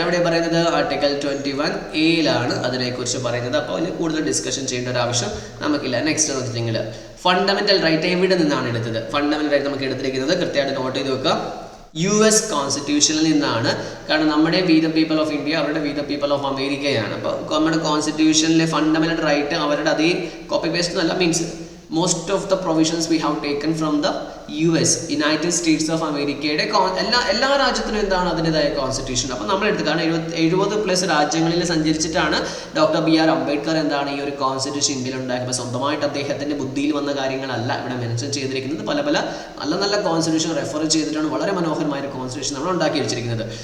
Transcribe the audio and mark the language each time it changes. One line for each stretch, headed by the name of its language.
Malayalam: അവിടെ പറയുന്നത് article 21A അതിനെക്കുറിച്ച് പറയുന്നത്. അപ്പോൾ അതിന് കൂടുതൽ ഡിസ്കഷൻ ചെയ്യേണ്ട ഒരു ആവശ്യം നമുക്കില്ല. നെക്സ്റ്റ് നോക്കിയിട്ടുണ്ടെങ്കിൽ ഫണ്ടമെന്റൽ റൈറ്റ് എവിടെ നിന്നാണ് എടുത്തത്? ഫണ്ടമെന്റൽ റൈറ്റ് നമുക്ക് എടുത്തിരിക്കുന്നത് കൃത്യമായിട്ട് നോട്ട് ചെയ്ത് വെക്കുക, US കോൺസ്റ്റിറ്റ്യൂഷനിൽ നിന്നാണ്. കാരണം നമ്മുടെ we the people of India, അവരുടെ വി ദ പീപ്പിൾ ഓഫ് അമേരിക്കയാണ്. അപ്പോൾ നമ്മുടെ കോൺസ്റ്റിറ്റ്യൂഷനിലെ ഫണ്ടമെന്റൽ റൈറ്റ് അവരുടെ അതേ കോപ്പി പേസ്റ്റ് എന്നല്ല, means
English: most of the provisions we have taken from the US, United States of America.
Malayalam: എല്ലാ രാജ്യത്തിനും എന്താണ് അതിൻ്റെതായ കോൺസ്റ്റിറ്റ്യൂഷൻ. അപ്പോൾ നമ്മൾ എടുത്ത് കാരണം 70+ രാജ്യങ്ങളിൽ സഞ്ചരിച്ചിട്ടാണ് ഡോക്ടർ BR അംബേദ്കർ എന്താണ് ഈ ഒരു കോൺസ്റ്റിറ്റ്യൂഷൻ ഇന്ത്യയിൽ ഉണ്ടാക്കിയപ്പോൾ സ്വന്തമായിട്ട് അദ്ദേഹത്തിൻ്റെ ബുദ്ധിയിൽ വന്ന കാര്യങ്ങളല്ല ഇവിടെ മെൻഷൻ ചെയ്തിരിക്കുന്നത്. പല നല്ല കോൺസ്റ്റിറ്റ്യൂഷൻ റെഫർ ചെയ്തിട്ടാണ് വളരെ മനോഹരമായ ഒരു കോൺസ്റ്റിറ്റ്യൂഷൻ നമ്മൾ ഉണ്ടാക്കി വെച്ചിരിക്കുന്നത്.